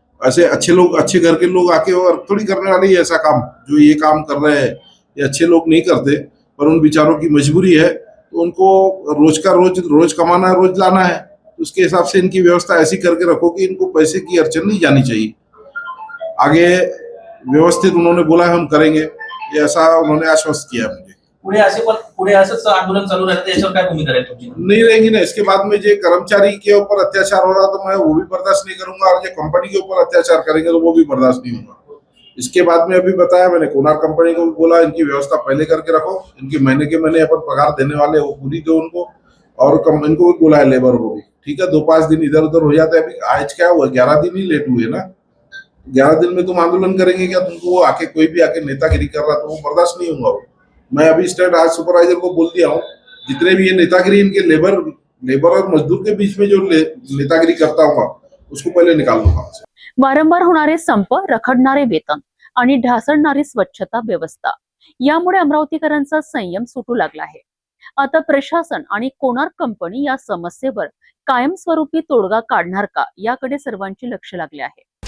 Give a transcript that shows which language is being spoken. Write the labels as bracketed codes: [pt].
[hi] ऐसे अच्छे लोग, अच्छे घर के लोग आके और थोड़ी करने वाले ही ऐसा काम, जो ये काम कर रहे हैं ये अच्छे लोग नहीं करते, पर उन बेचारों की मजबूरी है, तो उनको रोज का रोज कमाना है, रोज लाना है। तो उसके हिसाब से इनकी व्यवस्था ऐसी करके रखो कि इनको पैसे की अड़चन नहीं जानी चाहिए। आगे व्यवस्थित उन्होंने बोला हम करेंगे, ये ऐसा उन्होंने आश्वस्त किया मुझे। [mr] पुढे असंच आंदोलन चालू राहतं याच्यावर काय भूमिका राहील तुमची? [hi] नहीं रहेंगी ना, इसके बाद में जो कर्मचारी के ऊपर अत्याचार हो रहा तो मैं वो भी बर्दाश्त नहीं करूंगा, और जो कंपनी के ऊपर अत्याचार करेंगे तो वो भी बर्दाश्त नहीं होगा। इसके बाद में अभी बताया मैंने, कोनार कंपनी को भी बोला इनकी व्यवस्था पहले करके रखो, इनकी महीने के महीने अपन पगार देने वाले वो पूरी दो उनको, और इनको भी बोला है लेबर को भी, ठीक है 2-5 दिन इधर उधर हो जाता है। अभी आज क्या हुआ, 11 दिन ही लेट हुए ना, 11 दिन में तुम आंदोलन करेंगे क्या? तुमको वो आके कोई भी आके नेतागिरी कर रहा तो वो बर्दाश्त नहीं होगा। मैं अभी स्टेट आज सुपरवाइजर को बोल दिया हूँ, जितने भी ये नेतागिरी इनके लेबर और मजदूर के बीच में जो नेतागिरी करता हूँ उसको पहले निकाल दूंगा। [mr] वारंवार होणारे संप, रखडणारे वेतन आणि ढासळणारी स्वच्छता व्यवस्था यामुळे अमरावतीकरांचा संयम सुटू लागला आहे। आता प्रशासन आणि कोनार कंपनी या समस्येवर कायमस्वरूपी तोडगा काढणार का, याकडे सर्वांचे लक्ष लागले आहे।